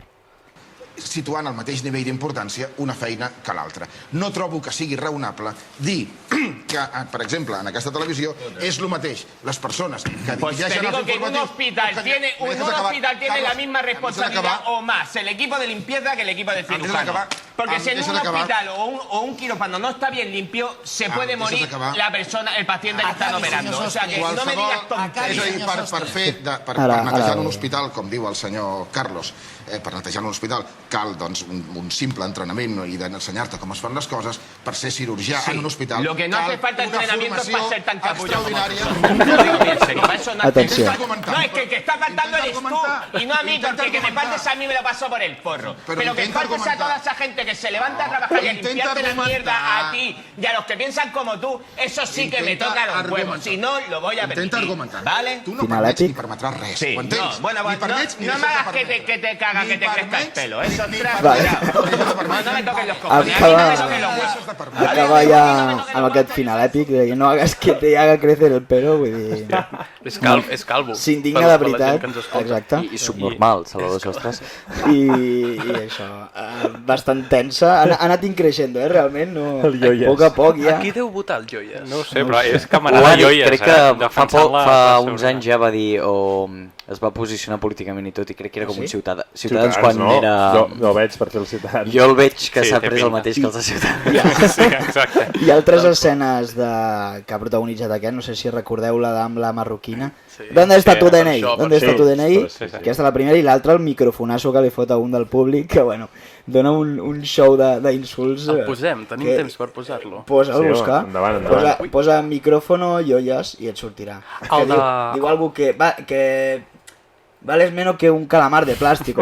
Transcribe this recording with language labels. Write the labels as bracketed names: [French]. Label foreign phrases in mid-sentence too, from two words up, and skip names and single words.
[Catalan] Situant al mateix nivell d'importància una feina que l'altra. No trobo que sigui raonable dir que, per exemple, en aquesta televisió és el mateix les persones que [Spanish] Pues te [Catalan] dirigeixen [Spanish] digo [Catalan] els [Spanish] que un [Catalan] informatius... [Spanish] hospital tiene, la misma responsabilidad o más el equipo de limpieza que el equipo de cirujano. Porque si en un hospital o un quirófano no está bien limpio, se puede morir la persona, el paciente que están operando. O sea que no me digas tonterías. [Catalan] És a dir, per netejar un hospital, com diu el senyor Carlos, per netejar un hospital cal doncs, un simple entrenament i d'ensenyar-te com es fan les coses. Per ser cirurgià en un hospital [Spanish] Lo que no hace falta entrenamiento es para ser tan capullo como [Catalan] Atenció. [Spanish] No, es que el que está faltando eres tú y no a mí, porque el que me faltes a mí me lo paso por el forro. Pero que faltes a toda esa gente que se levanta a trabajar y a limpiarte la mierda a ti y a los que piensan como tú, eso sí que me toca los huevos. Si no, lo voy a permitir. ¿Vale? [Catalan] Tu no permets ni permetràs res, ho entens? [Spanish] No, bueno, no me hagas que te caga, que te crezca el pelo. Eso es Vale. No me toques los cojones. A mí no me toques los huesos. [Catalan] Acaba ja amb aquest final èpic de que [Spanish] no hagas que te haga crecer el pelo, [Catalan] vull dir... És calvo. S'indigna Per de la gent veritat, que ens escolta. exacte. I subnormal, Salvador Sostres. I això, bastant tensa. Ha anat increixent, realment, no... El Yoyas. A poc a poc ja... A qui deu votar el Joies? No ho sé, però és Ho camarada ha dit, Joies, crec que defensant-la fa per uns sobre. anys ja va dir, o es va posicionar políticament i tot, i crec que era com un Ciutadans Ciutadans, quan no? era... Jo veig per fer el Ciutadans. Jo el veig que Sí, s'ha té pres el pinta. mateix que els de Ciutadans. Sí, exacte. I altres escenes que ha protagonitzat aquest, no sé si recordeu la amb la marroquina. Sí. [Spanish] ¿Dónde está [Catalan] Sí, [Spanish] tu [Catalan] per [Spanish] DNI? [Catalan] això, per [Spanish] ¿Dónde está [Catalan] això. [Spanish] tu DNI? [Catalan] Sí, sí. Aquesta la primera, i l'altra el microfonasso que li fot a un del públic, que bueno, dona un show d'insults. El posem, tenim que- temps per posar-lo. Posa'l, Sí, buscar. endavant. Posa micrófono, Yoyas, i et sortirà. Que El de- [Spanish] diu algo que vales menos que un calamar [Catalan] de plàstic.